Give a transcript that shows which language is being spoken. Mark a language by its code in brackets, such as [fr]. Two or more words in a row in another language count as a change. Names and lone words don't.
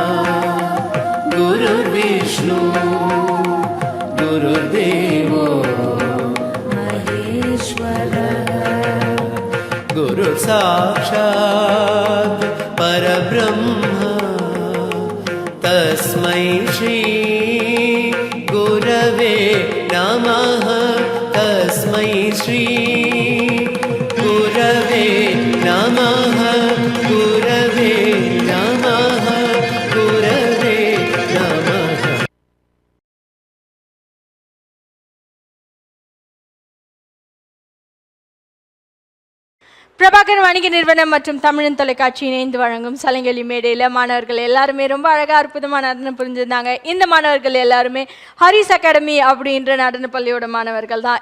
[sa] गुरुर्विष्णु गुरुर्देवो गुरु साक्षात् परब्रह्म तस्मै श्री गुरवे नमः तस्मै श्री गुरवे नमः गुरवे नमः गुरवे नमः [ta] பிரபாகரன் வணிக நிறுவனம் மற்றும் தமிழன் தொலைக்காட்சி இணைந்து வழங்கும் சலங்கலி மேடையில் மாணவர்கள் எல்லாருமே ரொம்ப அழகாக அற்புதமாக நடனம் புரிஞ்சிருந்தாங்க. இந்த மாணவர்கள் எல்லாருமே ஹரிஸ் அகாடமி அப்படின்ற நடன பள்ளியோட மாணவர்கள் தான்.